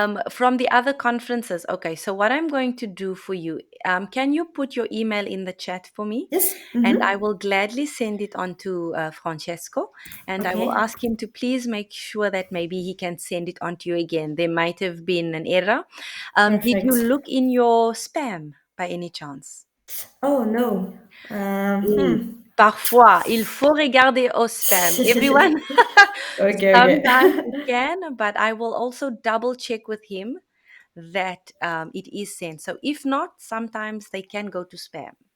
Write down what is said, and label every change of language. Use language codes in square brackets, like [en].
[en] From the other conferences. Okay, so what I'm going to do for you, can you put your email in the chat for me? yes, And I will gladly send it on to Francesco. And I will okay, ask him to please make sure that maybe he can send it on to you again. There might have been an error. Did you perfect. look in your spam by any chance? Oh no. [fr] Oui. Hmm. Parfois, il faut regarder au spam. [en] Everyone, Okay, sometimes okay. it can, but I will also double check with him that it is sent. So if not, sometimes they can go to spam.